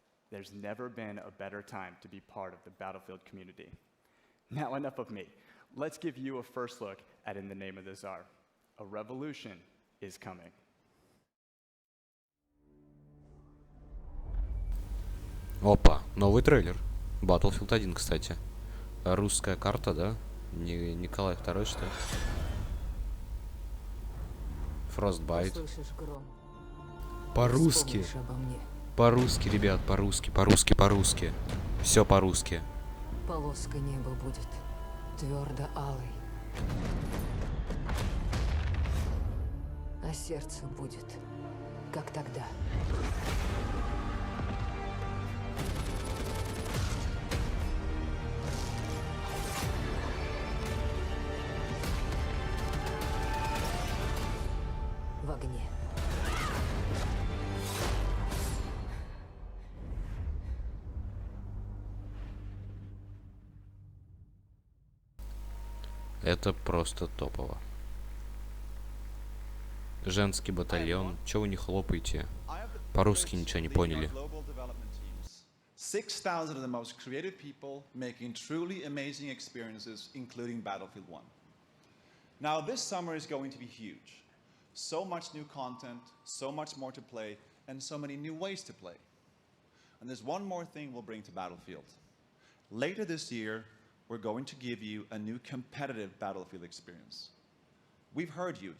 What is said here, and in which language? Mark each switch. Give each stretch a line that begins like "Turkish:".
English: There's never been a better time to be part of the Battlefield community. Now enough of me. Let's give you a first look at In the Name of the Tsar. A revolution is coming.
Russian: Опа, новый трейлер. Battlefield 1, кстати. Русская карта, да? Николай II, что ли? Frostbite. По-русски. По-русски, ребят, по-русски, по-русски, по-русски. Все по-русски. Полоска неба будет твердо алой, а сердце будет, как тогда. В огне. Это просто топово. Женский батальон. Чего вы не хлопаете? По-русски ничего не поняли.
English: 6,000 of the most creative people making truly amazing experiences, including Battlefield 1. Now, this summer is going to be huge. So much new content, so much more to play, and so many new ways to play. And there's one more thing we'll bring to Battlefield. Later this year, we're going to give you a new competitive Battlefield experience. We've heard you.